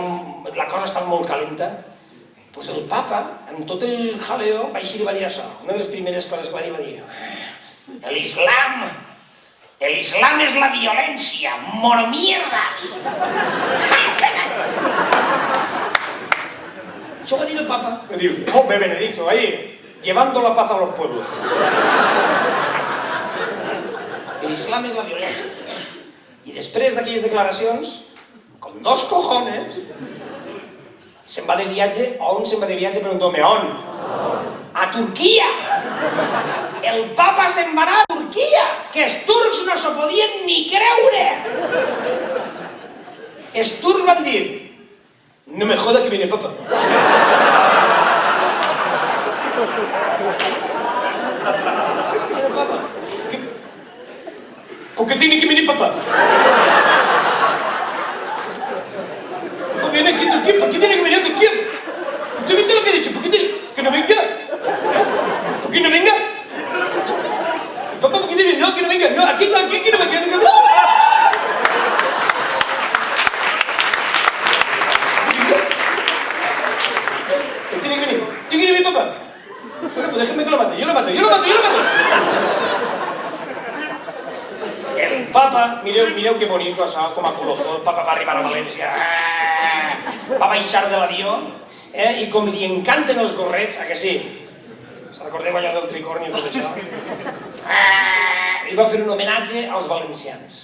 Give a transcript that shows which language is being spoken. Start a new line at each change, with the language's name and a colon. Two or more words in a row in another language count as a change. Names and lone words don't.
Catalan: la cosa estava molt calenta? Doncs el papa, amb tot el jaleo, va eixir i va dir això. Una de les primeres coses que va dir...
Spanish: El Islam es la violencia, mormierdas.
Catalan: Això va dir el papa. Me diu,
Spanish: hombre Benedicto, ahí, llevando la paz a los pueblos. El Islam es la violencia.
Catalan: I després d'aquelles declaracions,
Spanish: con dos cojones,
Catalan: se'n va de viatge. On se'n va de viatge? Preguntó-me, on? A Turquia. El papa se'n va anar a Turquia, que els turcs no s'ho podien ni creure. Els turcs van dir,
Spanish: no me joda que viene papa. Viene papa. ¿Por qué tiene que venir papá? Papá viene aquí a Turquía, ¿por qué tiene que venir a Turquía? ¿Usted viste lo que he dicho? ¿Por qué tiene que no venga? ¿Por qué no venga? Papá, ¿por qué tiene? No, que no venga. No, aquí no venga. Tiene que venir papá. Bueno, pues déjenme que lo mate. Yo lo mato.
Catalan: El papa, mireu que bonic això, com a colofó. El papa va arribar a València. Va baixar de l'avió i com li encanten els gorrets, a que sí? Recordeu allò del tricorni i tot això? I va fer un homenatge als valencians.